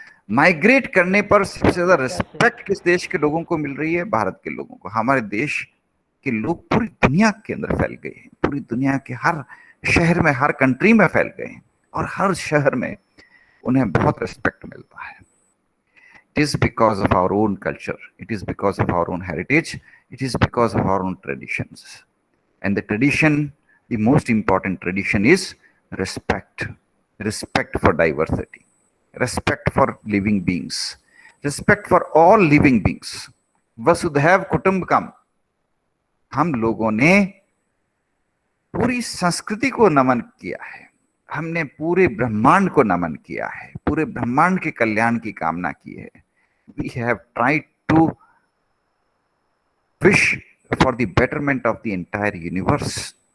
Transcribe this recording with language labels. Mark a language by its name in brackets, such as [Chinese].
[Hindi] Migrate करने पर सबसे ज्यादा रिस्पेक्ट किस देश के लोगों को मिल रही है? भारत के लोगों को। हमारे देश के लोग पूरी दुनिया के अंदर फैल गए हैं, पूरी दुनिया के हर शहर में, हर कंट्री में फैल गए हैं, और हर शहर में उन्हें बहुत रिस्पेक्ट मिलता है। [English] It is because of our own culture, it is because of our own heritage, it is because of our own traditions. And the tradition, the most important tradition is respect. Respect for diversity, respect for living beings, respect for all living beings. [Sanskrit] वसुधैव कुटुंबकम। [Hindi] हम लोगों ने पूरी संस्कृति को नमन किया है, हमने पूरे ब्रह्मांड को नमन किया है, पूरे ब्रह्मांड के कल्याण की कामना की है. [English] We have tried to wish for the betterment of the entire universe.